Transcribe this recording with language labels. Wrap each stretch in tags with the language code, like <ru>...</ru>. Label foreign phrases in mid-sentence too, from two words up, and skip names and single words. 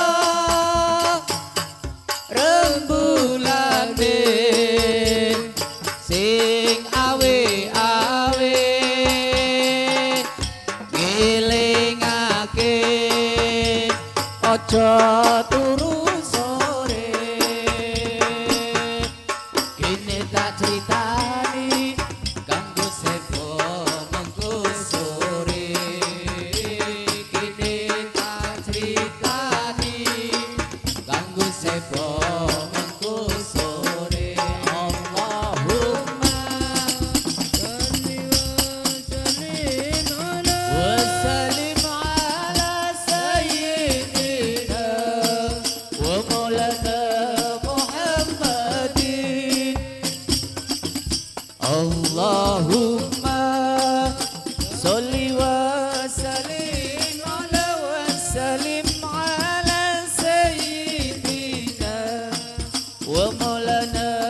<jv>rembulane sing awe-awe ngelingake aja turu sore kene tak critani kanggo sepo mengko sore kene tak critani kanggo sepo mengko sore Allahumma</jv> <ar>وسلم على سيدنا ومولانا محمد اللهم صل وسلم على سيدنا ومولانا</ar>